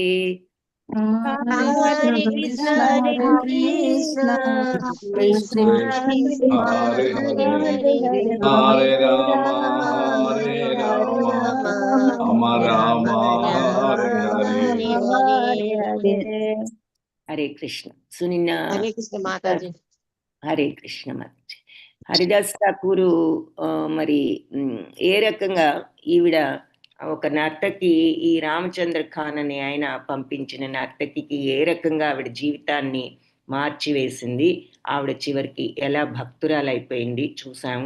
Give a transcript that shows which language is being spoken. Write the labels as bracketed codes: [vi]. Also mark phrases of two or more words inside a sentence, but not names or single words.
[sa] Hare Krishna, Hare Krishna, Krishna Krishna, Hare Hare Hare, Hare, Hare Rama, Hare Hare Rama, Rama, Rama Rama, Hare Hare. [te] హరే కృష్ణ. సునిన్న హరే కృష్ణ మాతాజీ. హరే కృష్ణ మాతాజీ. హరిదాస్ ఠాకూరు మరి ఏ రకంగా ఈవిడ ఒక నర్తకి, ఈ రామచంద్ర ఖాన్ అని ఆయన పంపించిన నర్తకికి ఏ రకంగా ఆవిడ జీవితాన్ని మార్చివేసింది, ఆవిడ చివరికి ఎలా భక్తురాలైపోయింది చూసాము.